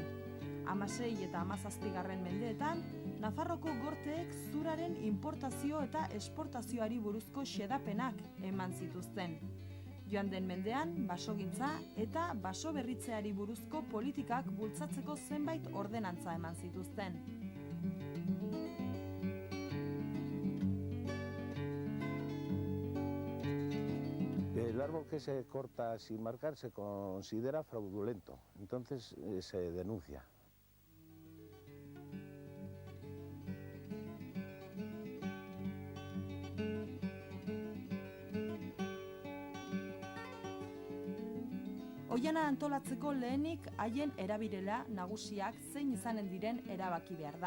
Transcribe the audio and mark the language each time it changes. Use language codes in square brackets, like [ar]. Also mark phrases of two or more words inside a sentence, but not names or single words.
[eu] 16 eta 17 mendeetan, Nafarroko gorteek zuraren importazio eta esportazioari buruzko xedapenak eman zituzten. Joan den mendean, basogintza eta baso berritzeari buruzko politikak bultzatzeko zenbait ordenantza eman zituzten. [es] El árbol que se corta sin marcar se considera fraudulento, entonces se denuncia. [eu] Oiana antolatzeko lehenik haien erabilera nagusiak zein izanen diren erabaki behar da.